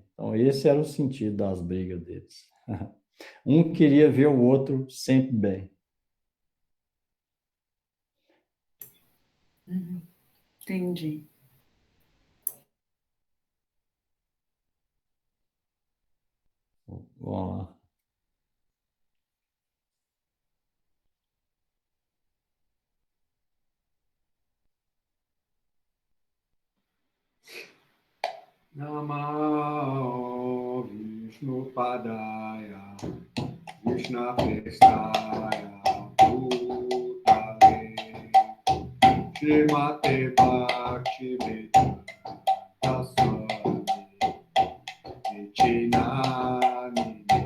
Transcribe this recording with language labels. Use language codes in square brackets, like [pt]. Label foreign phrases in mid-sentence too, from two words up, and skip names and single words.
[pt] Então esse era o sentido das brigas deles. Um queria ver o outro sempre bem. Entendi. Vamos lá. [sa] नमो विष्णु पादाय कृष्ण प्रेष्ठाय भूतले श्रीमते भक्ति वेदान्त स्वामिन् इतिनामिने